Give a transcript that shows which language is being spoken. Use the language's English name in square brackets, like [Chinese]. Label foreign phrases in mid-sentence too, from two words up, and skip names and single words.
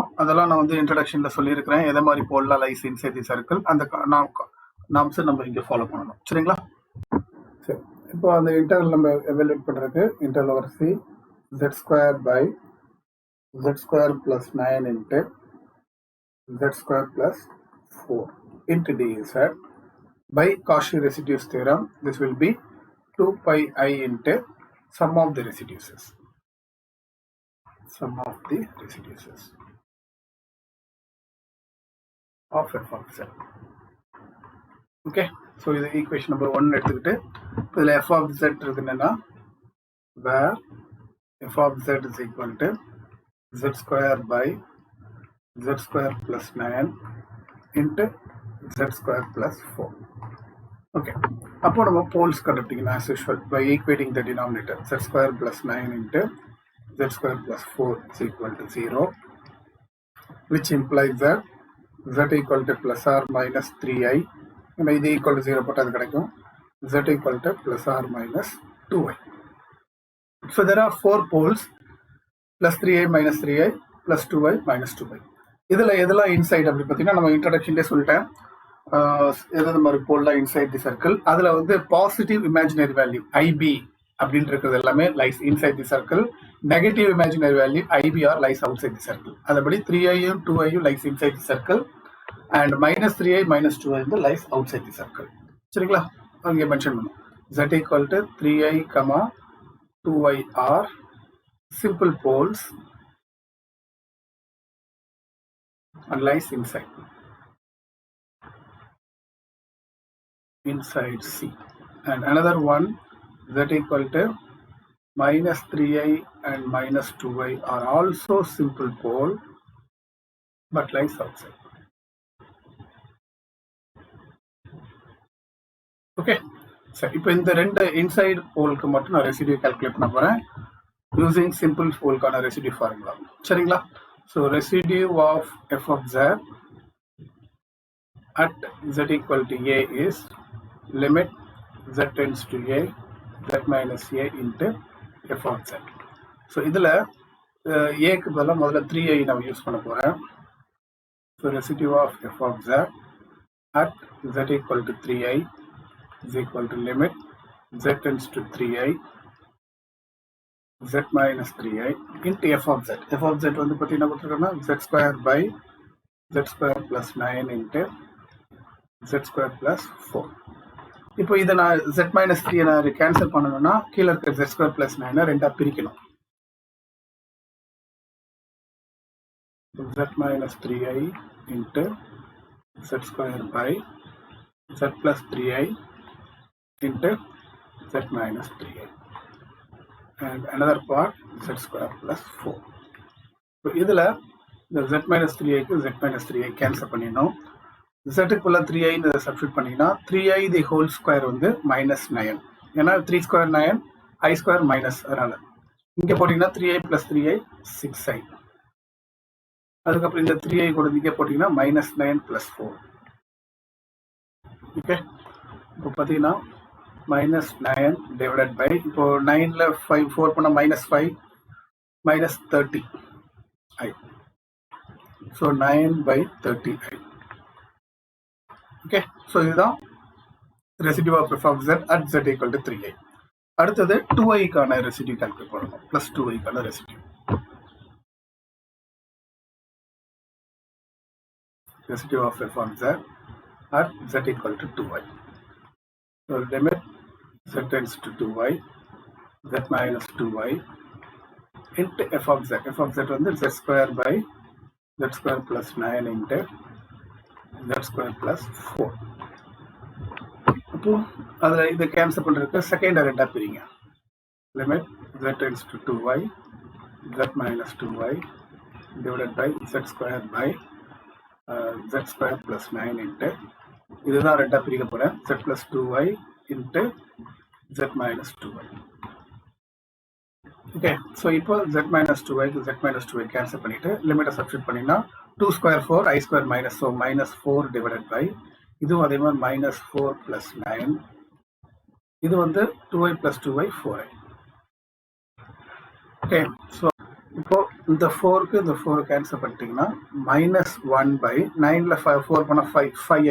[Tamil] அதெல்லாம் நான் வந்து இன்ட்ரடக்ஷன்ல சொல்லியிருக்கிறேன். எதை மாதிரி போல்லாம் [English] lies inside the circle [Tamil] அந்த நாம்ஸ் நம்ம இங்கே ஃபாலோ பண்ணணும். சரிங்களா. சரி, இப்போ அந்த இன்டெக்ரல் நம்ம எவாலுவேட் பண்றதுக்கு [English] integral over C z square by z square plus 9 into z square plus 4 into dz. By Cauchy residues theorem, this will be 2 pi I into sum of the residues. Sum of the residues of f of z. Okay, so this is equation number 1. Then f of z is where f of z is equal to z square by z square plus 9 into z square plus 4. Okay. [Tamil] அப்போ நம்ம போல்ஸ் கண்டுபிடிக்கணும் [English] as usual by equating the denominator. Z square plus 9 into Z square plus 4 is equal to 0, which implies that Z equal to plus or minus 3i. [Tamil] நம்ம இது [English] equal to 0 [Tamil] போட்டு அது கிடைக்கும். [English] Z equal to plus or minus 2i. So there are 4 poles plus 3i minus 3i plus 2i minus 2i. [Tamil] இதில் எதெல்லாம் இன்சைட் அப்படி பார்த்தீங்கன்னா நம்ம இன்ட்ரடக்ஷன்லேயே சொல்லிட்டேன். எதாவது மாதிரி போல்லாம் [English] inside the circle. [Tamil] அதில் வந்து [English] positive imaginary value [Tamil] ஐபி அப்படின்னு இருக்கிறது எல்லாமே [English] lies inside the circle. negative imaginary value IPR lies outside the circle. [Tamil] அதுபடி 3ஐயும் 2ஐயும் [English] lies inside the circle and -3i -2i வந்து lies outside the circle. சரிங்களா. [Tamil] அங்கே மென்ஷன் பண்ணும் [English] z equal to 3i, 2i are simple poles and lies inside C. And another one, z equal to -3i and -2i are also simple pole but lies outside. Okay. [Tamil] So இப்போ இந்த ரெண்டு இன்சைட் போலுக்கு மட்டும் நான் ரெசிடியூ கால்குலேட் பண்ண போறேன் [English] using simple [Tamil] போலுக்கான [English] residue formula. சரிங்களா. so residue of f of z at z equal to a is limit z tends to a z minus a into f of z. [Tamil] So இதில் ஏக்கு பதிலாக முதல்ல 3i நான் யூஸ் பண்ண போகிறேன். [English] so residue of f of z at z equal to 3i is equal to limit z tends to 3i z minus 3i into f of z. f of z [Tamil] வந்து பார்த்தீங்கன்னா கொடுத்துருக்கோன்னா [English] z square by z square plus 9 into z square plus 4. [Tamil] இப்போ இதை நான் z minus 3 நான் கேன்சல் பண்ணணும்னா கீழே இருக்க z square plus 9 ரெண்டா பிரிக்கணும். [English] z minus 3i into z square by z plus 3i into z minus 3i. And another part z square plus 4. So [Tamil] இதில் இந்த [English] z minus 3i க்கு z minus 3i [Tamil] கேன்சல் பண்ணிடணும். z க்குள்ள 3i சப்ஸ்டியூட் பண்ணிங்கன்னா [English] 3i the whole square [Tamil] வந்து [English] minus 9. [Tamil] ஏன்னா [English] 3 square [Tamil] 9, [English] i square minus, [Tamil] அதனால இங்கே போட்டிங்கன்னா [English] 3i plus 3i 6i. [Tamil] அதுக்கப்புறம் இந்த 3i கூட இங்கே போட்டிங்கன்னா [English] minus 9 plus 4. [Tamil] ஓகே, இப்போ பார்த்தீங்கன்னா [English] minus 9 divided by, [Tamil] இப்போ 9ல 5 4 பண்ணால் [English] minus 5 minus 30i. ஸோ 9 by 30i. okay, so இதுதான் residue of f of z at z equal to 3i. [Tamil] அடுத்தது 2iக்கான ரெசிடியூ கால்குலேட் பண்ணணும். ப்ளஸ் 2iக்கான ரெசிடியூ. [English] Residue of f on z at z equal to 2i. So limit z tends to 2i, z minus 2i into f of z. F of z வந்து z square by z square plus 9 into z square plus 4. [Tamil] அப்போ அதில் இதை கேன்சல் பண்ணுறதுக்கு செகண்ட் ரெண்டாக பிரிங்க. [English] லிமிட் z tends to 2i, z minus 2i divided by z square by z square plus 9 into, [Tamil] இதுதான் ரெண்டாக பிரிக்க போகிறேன், [English] z plus 2i into z minus 2i. okay, so இப்போ z minus 2i க்கு z minus 2i [Tamil] கேன்சல் பண்ணிவிட்டு லிமிட்டை சப்ஸ்டியூட் பண்ணிங்கன்னா [English] 2 square 4, i square minus, so minus 4 divided by, [Tamil] இதுவும் அதே மாதிரி [English] minus 4 plus 9, [Tamil] இது வந்து [English] 2i plus 2i 4i. okay, so [Tamil] இப்போ இந்த 4க்கு இந்த 4 கேன்சல் பண்ணிட்டீங்கன்னா [English] minus 1 by [Tamil] 9ல 4 பண்ணால் 5i.